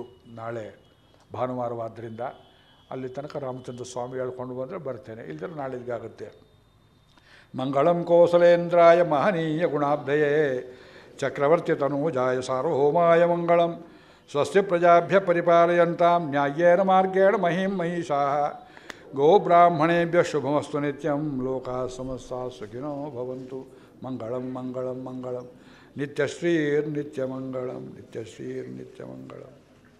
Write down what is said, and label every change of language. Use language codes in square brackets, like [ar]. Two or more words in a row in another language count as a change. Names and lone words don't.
[kn] ನಾಳೆ ಭಾನುವಾರವಾದ್ದರಿಂದ ಅಲ್ಲಿ ತನಕ ರಾಮಚಂದ್ರ ಸ್ವಾಮಿ ಹೇಳ್ಕೊಂಡು ಬಂದರೆ ಬರ್ತೇನೆ, ಇಲ್ಲದ್ರೆ ನಾಳೆಗಾಗುತ್ತೆ. [sa] ಮಂಗಳಂ ಕೋಸಲೇಂದ್ರಾಯ ಮಹನೀಯ ಗುಣಾಬ್ಧಯೇ ಚಕ್ರವರ್ತಿ ತನೂಜಾಯ ಸಾರ್ವಭೌಮಾಯ ಮಂಗಳಂ. ಸ್ವಸ್ತಿ ಪ್ರಜಾಭ್ಯ ಪರಿಪಾಲಯಂತಾಂ ನ್ಯಾಯೇನ ಮಾರ್ಗೇಣ ಮಹಿಂ ಮಹಿಷಾಃ. ಗೋಬ್ರಾಹ್ಮಣೇಭ್ಯ ಶುಭಮಸ್ತು ನಿತ್ಯಂ. ಲೋಕಾಃ ಸಮಸ್ತಾಃ ಸುಖಿನೋ ಭವಂತು. ಮಂಗಳಂ ಮಂಗಳಂ ಮಂಗಳಂ. ನಿತ್ಯಶ್ರೀರ್ನಿತ್ಯಮಂಗಳಂ. ನಿತ್ಯಶ್ರೀರ್ನಿತ್ಯಮಂಗಳಂ.